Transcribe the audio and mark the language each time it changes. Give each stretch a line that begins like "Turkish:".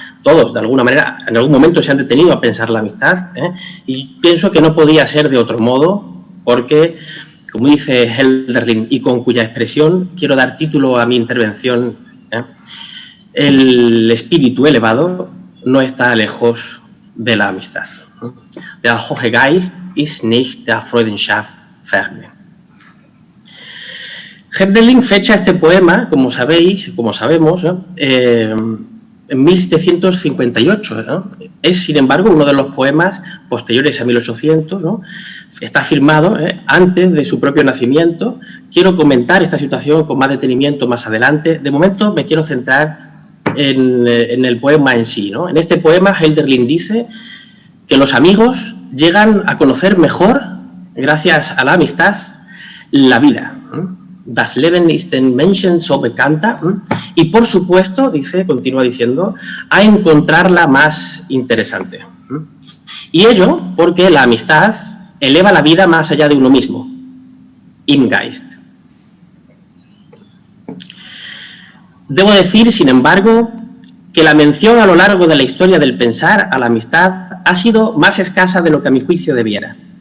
Spanish: Todos, de alguna manera, en algún momento se han detenido a pensar la amistad, y pienso que no podía ser de otro modo, porque, como dice Hölderlin, y con cuya expresión quiero dar título a mi intervención, el espíritu elevado no está lejos de la amistad.
German: Der hohe Geist ist nicht der Freundschaft ferne.
Spanish: Hölderlin fecha este poema, como sabemos, en 1758. ¿no? Es, sin embargo, uno de los poemas posteriores a 1800. ¿no? Está firmado antes de su propio nacimiento. Quiero comentar esta situación con más detenimiento más adelante. De momento me quiero centrar en el poema en sí. ¿no? En este poema, Hölderlin dice que los amigos llegan a conocer mejor, gracias a la amistad, la vida.
German: Das Leben ist den Menschen so bekannter.
Spanish: Y por supuesto, continúa diciendo, a encontrarla más interesante. Y ello porque la amistad eleva la vida más allá de uno mismo.
German: Im Geist.
Spanish: Debo decir, sin embargo, que la mención a lo largo de la historia del pensar a la amistad ha sido más escasa de lo que a mi juicio debiera.